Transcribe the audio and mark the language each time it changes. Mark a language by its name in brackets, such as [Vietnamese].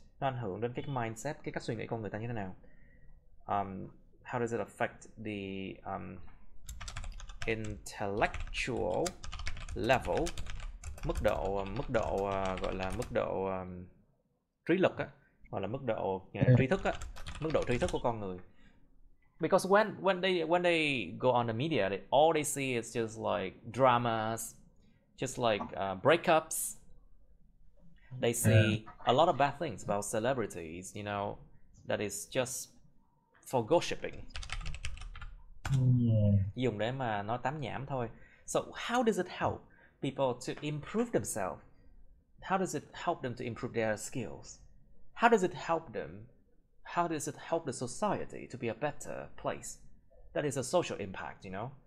[Vietnamese] Nó ảnh hưởng đến cái mindset, cái cách suy nghĩ con người ta như thế nào? [English] How does it affect the intellectual level, [Vietnamese] mức độ gọi là mức độ trí lực á, hoặc là mức độ trí thức á, mức độ trí thức của con người. [English] Because when they go on the media, all they see is just like dramas, just like breakups. They see a lot of bad things about celebrities, you know, that is just for gossiping. [Vietnamese] Dùng để mà nói tám nhảm thôi. [English] So how does it help people to improve themselves? How does it help them to improve their skills? How does it help them? How does it help the society to be a better place? That is a social impact, you know.